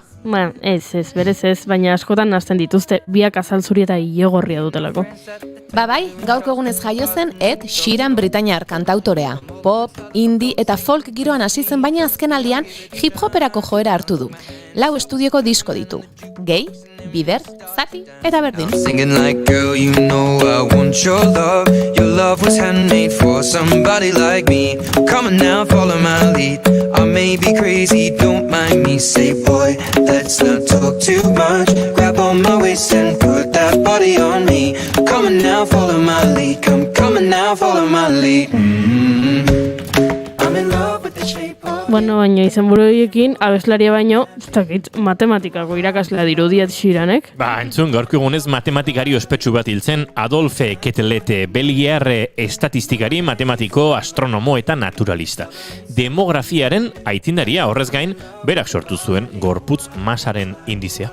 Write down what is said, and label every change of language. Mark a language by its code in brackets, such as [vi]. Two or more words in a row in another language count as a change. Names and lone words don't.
[eu] Ba, ez, berez ez, baina askotan nazten dituzte, biak azalzuri eta ilegorria dutelako. Bai, gaurko egunez jaio zen Ed Sheeran britainiar kantautorea. Pop, indie eta folk giroan hasi zen, baina azkenaldian hip-hoperako joera hartu du. 4 estudioko disko ditu. Gay, bider, zati eta berdin. [en] Singing like, girl, you know I want your love. Your love was handmade for somebody like me. Come on now, follow my lead. I may be crazy, don't mind me. Say, boy, let's not talk too much. Grab on my waist and put that body on me. Come on now, follow my lead. Come on now, follow my lead. I'm in love with the shape of... [eu] Bueno, baina izenburu horiekin, abeslaria baino, matematikako irakaslea dirudi Ed Sheeranek. Entzun, gaurko egunez matematikari ospetsu bat hiltzen, Adolphe Quetelet, belgiar estatistikari, matematiko, astronomo eta naturalista. Demografiaren aitindaria, horrez gain, berak sortu zuen gorputz masaren indizea.